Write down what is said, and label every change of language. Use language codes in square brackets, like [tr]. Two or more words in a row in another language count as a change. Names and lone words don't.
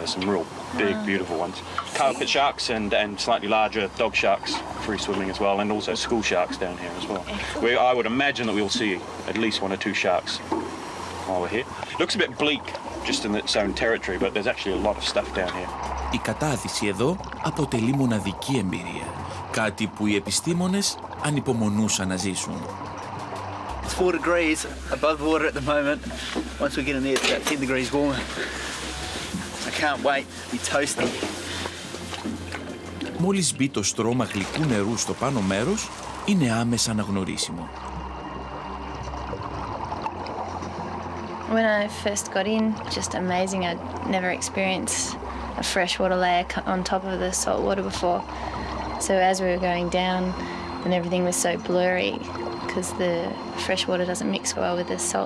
[en] There's some real big, beautiful ones. Carpet sharks and slightly larger dog sharks, free swimming as well, and also school sharks down here as well. I would imagine that we'll see at least 1 or 2 sharks while we're here. Looks a bit bleak just in its own territory, but there's actually a lot of stuff down here. [el] Η κατάδυση εδώ αποτελεί μοναδική εμπειρία. Κάτι που οι επιστήμονες ανυπομονούσαν να ζήσουν. [en] It's 4 degrees above water at the moment. Once we get in there, it's about 10 degrees warmer. I can't wait. It'll be toasty. [el] Μόλις μπει το στρώμα γλυκού νερού στο πάνω μέρος, είναι άμεσα αναγνωρίσιμο. [en] When I first got in, just amazing. I'd never experienced a freshwater layer on top of the salt water before. So as we were going down, and everything was so blurry because the fresh water doesn't mix well with the salt.